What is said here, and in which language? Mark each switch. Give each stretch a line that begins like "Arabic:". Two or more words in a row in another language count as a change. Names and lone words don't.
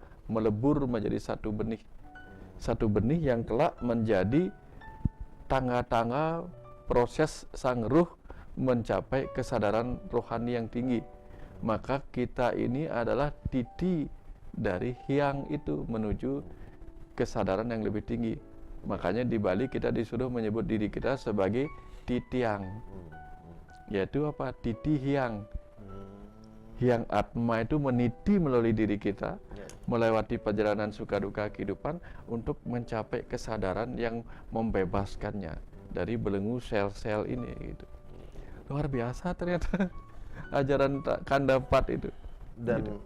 Indonesian: Melebur menjadi satu benih. Satu benih yang kelak menjadi tangga-tangga proses sang ruh mencapai kesadaran rohani yang tinggi. Maka kita ini adalah titi dari hyang itu menuju kesadaran yang lebih tinggi. Makanya di Bali kita disuruh menyebut diri kita sebagai titiang, yaitu apa? Titi hyang. Hyang Atma itu meniti melalui diri kita, melewati perjalanan suka duka kehidupan untuk mencapai kesadaran yang membebaskannya dari belenggu sel-sel ini gitu. Luar biasa ternyata ajaran kandapat itu. Dan gitu.